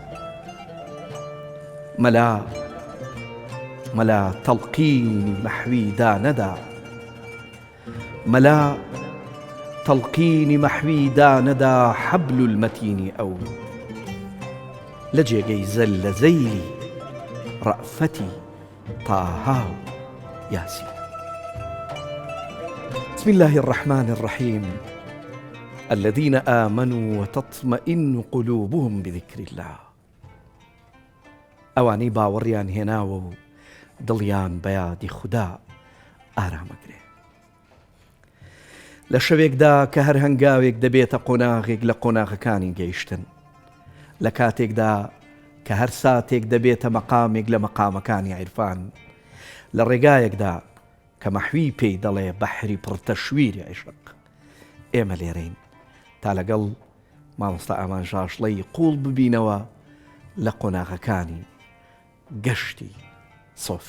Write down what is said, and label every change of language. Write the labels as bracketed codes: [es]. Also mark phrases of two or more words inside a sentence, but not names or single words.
[ckb] مەلا تەڵقینی مەحویدا نەدا [ar] حەبل المەتینی [ckb] ئەو لە جێگەی زەل لە زەیلی ڕەئفەتی تاها و یاسین. [ar] بسم الله الرحمن الرحيم الذين آمنوا وتطمئن قلوبهم بذكر الله [ckb] ئەوانەی باوەڕیان هێناوە و دڵیان بەیادی خوددا ئارامەگرێ لە شەوێکدا کە هەر هەنگاوێک دەبێتە قۆناغێک لە قۆناغەکانی گەیشتن لە کاتێکدا کە هەر ساتێک دەبێتە مەقامێک لە مەقامەکانی عیرفان لە ڕێگایەکدا کە مەحوی پێی دەڵێ بەحری پڕتەشویری عیشق ئێمە لێرەین تا لەگەڵ مامۆستا ئامان ژاشڵەی قوڵ ببینەوە لە قۆناغەکانی گەشتی سۆفی.